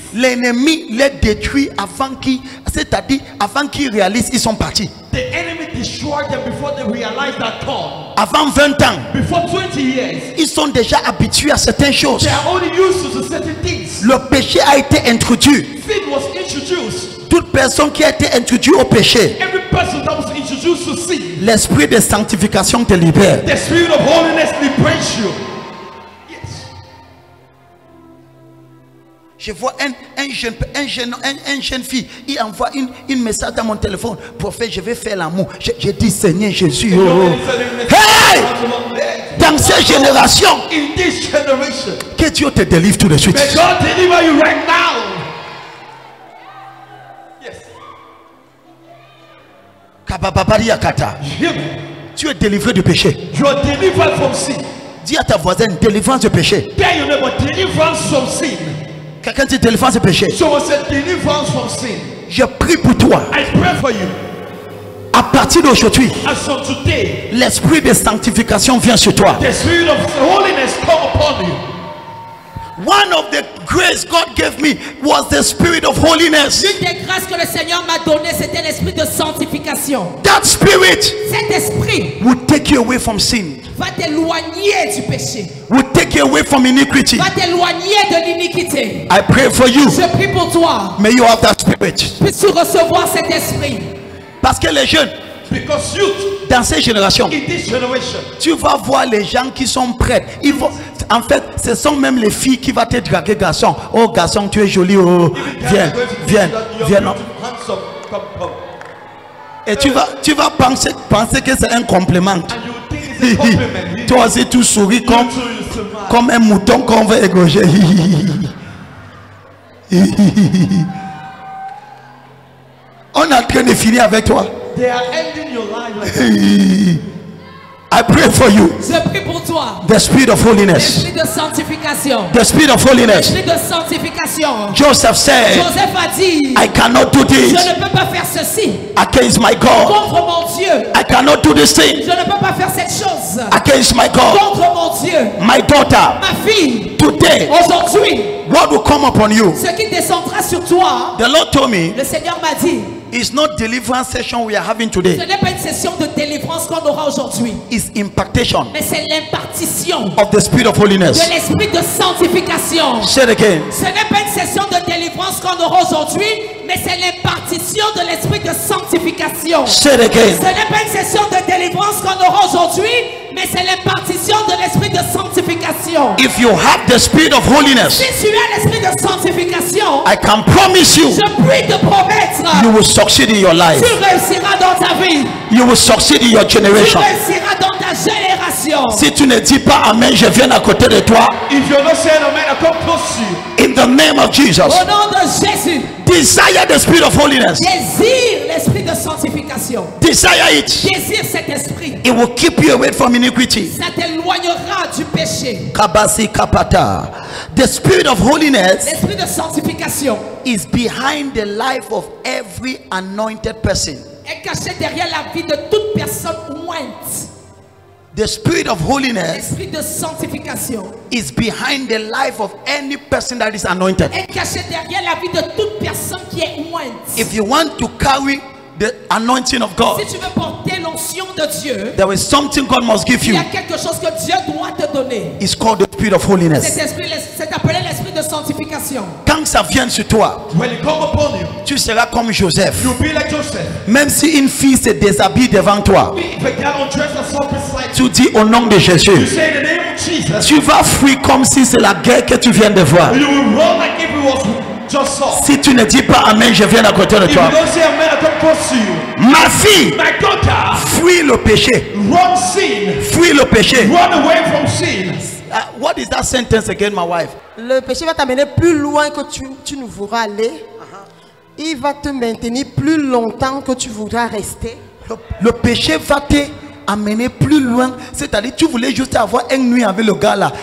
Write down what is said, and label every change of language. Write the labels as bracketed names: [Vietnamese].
[French] l'ennemi les détruit avant qu'ils, c'est-à-dire avant qu'ils réalisent ils sont partis. [English] the enemy destroyed them before they realized that come. [French] Avant 20 ans, [English] Before 20 years, [French] ils sont déjà habitués à certaines choses. [English] they are only used to certain things. [French] Le péché a été introduit. [English] Sin was introduced. [French] Toute personne qui a été introduite au péché, [English] Every person that was introduced to sin, [French] l'esprit de sanctification te libère. [English] the spirit of holiness liberates you. Yes. [French] Je vois un jeune fille, il envoie une message dans mon téléphone. Prophète, je vais faire l'amour. Je dis Seigneur Jésus. Oh. Hey! Dans cette génération, [English] In this generation, [French] que Dieu te délivre tout de suite. [English] may God deliver you right now. Yes. Kabababariakata. Hear me. [French] Tu es délivré du péché. [English] You are delivered from sin. [French] Dis à ta voisine, délivrance du péché. [English] Tell your neighbor, deliverance from sin. [French] Quelqu'un dit délivrance du péché. [English] Someone said deliverance from sin. [French] Je prie pour toi. [English] I pray for you. [French] À partir d'aujourd'hui, [English] As from today, [French] l'esprit de sanctification vient sur toi. [English] the spirit of holiness come upon you. One of the grace God gave me was the spirit of holiness. [French] L'une des grâces que le Seigneur m'a donné, c'était l'esprit de sanctification. [English] That spirit [French] Cet esprit [English] will take you away from sin, [French] va t'éloigner du péché, [English] will take you away from iniquity. [French] va t'éloigner de l'iniquité. [English] I pray for you. [French] Je prie pour toi. [English] May you have that spirit. [French] Puisses-tu recevoir cet esprit? Parce que les jeunes, [English] Because youth [French] dans cette génération, [English] in this generation, [French] tu vas voir les gens qui sont prêts. Ils vont, en fait, ce sont même les filles qui vont te draguer, garçon. Oh garçon, tu es joli. Oh, viens, viens, viens. [English] handsome, come, come. [French] Et tu vas penser que c'est un compliment. [English] And you think it's a compliment. [French] Toi aussi, tu souris [English] You too, you smile. [French] comme un mouton qu'on veut égorger. On est en train de finir avec toi. [English] They are ending your life like that. I pray for you. [French] Je prie pour toi. [English] The spirit of holiness. [French] L'esprit de sanctification. [English] The spirit of holiness. [French] L'esprit de sanctification. [English] Joseph said, [French] Joseph a dit, [English] I cannot do [French] je [English] this [French] ne peux pas faire ceci [English] against my God. [French] contre mon Dieu. [English] I cannot do this thing [French] Je ne peux pas faire cette chose [English] against my God. [French] contre mon Dieu. [English] My daughter, [French] Ma fille, [English] today, [French] aujourd'hui, [English] what will come upon you? [French] ce qui descendra sur toi, [English] The Lord told me, [French] le Seigneur m'a dit, [English] it's not deliverance session we are having [French] ce [English] today. [French] n'est pas une session de délivrance qu'on aura aujourd'hui, [English] It's impartation [French] mais c'est l'impartition [English] of the spirit of holiness. [French] de l'esprit de sanctification. [English] Say it again. [French] Ce n'est pas une session de délivrance qu'on aura aujourd'hui, mais c'est l'impartition de l'esprit de sanctification. [English] Say it again. [French] Ce n'est pas une session de délivrance qu'on aura aujourd'hui, mais c'est l'impartition de l'esprit de sanctification. [English] If you have the spirit of holiness, [French] Si tu as l'esprit de sanctification, [English] I can promise you, [French] je puis te promettre, [English] you will succeed in your life. [French] tu réussiras dans ta vie, [English] You will succeed in your [French] tu [English] generation. [French] réussiras dans ta génération. Si tu ne dis pas Amen, je viens à côté de toi. [English] If you're not saying amen, I come close to you. In the name of Jesus. [French] Au nom de Jésus, [English] Desire the spirit of holiness. [French] désire l'esprit de sanctification. [English] Desire it. [French] Désire cet esprit. [English] It will keep you away from iniquity. [French] Ça t'éloignera du péché. [English] Kabasi kapata. The spirit of holiness [French] L'esprit de sanctification [English] is behind the life of every anointed person. [French] est caché derrière la vie de toute personne ointe. [English] The spirit of holiness [French] L'esprit de sanctification [English] is behind the life of any person that is anointed. [French] est caché derrière la vie de toute personne qui est ointe. [English] If you want to carry the anointing of God, [French] Si tu veux porter l'onction de Dieu, [English] there is something God must give [French] il y [English] you. [French] a quelque chose que Dieu doit te donner. [English] It's called the spirit of [French] Cet [English] holiness. [French] esprit, c'est appelé l'esprit de sanctification. Quand ça vient sur toi, [English] When it come upon you, [French] tu seras comme Joseph. [English] you'll be like Joseph. [French] Même si une fille se déshabille devant toi, [English] If a girl undressed herself beside [French] tu [English] you, [French] dis au nom de [English] you [French] Jésus. [English] say in the name of Jesus, [French] Tu vas fuir comme si c'est la guerre que tu viens de voir. [English] you will run like if it was just saw. [French] Si tu ne dis pas Amen, je viens à côté de [English] If you [French] toi. [English] don't say amen, I come close to you. [French] Ma fille, [English] My daughter, [French] fuis le péché. [English] run sin. [French] Fuis le péché. [English] Run away from sin. What is that sentence again, my wife? [French] Le péché va t'amener plus loin que tu ne voudras aller. Il va te maintenir plus longtemps que tu voudras rester. Le péché va te amener plus loin. C'est-à-dire, tu voulais juste avoir une nuit avec le gars là.